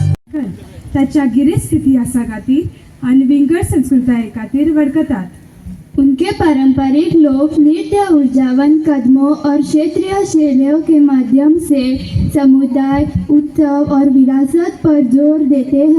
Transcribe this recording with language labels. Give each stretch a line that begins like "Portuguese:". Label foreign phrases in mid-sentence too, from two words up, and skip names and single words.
Konkani: ताच्या गिरेस्त इतिहासा खातीर आनी विंगड संस्कृताये खातीर वळखतात।
Hindi: उनके पारंपरिक लोक नृत्य ऊर्जावान कदमों और क्षेत्रीय शैलियों के माध्यम से समुदाय उत्सव और विरासत पर जोर देते हैं।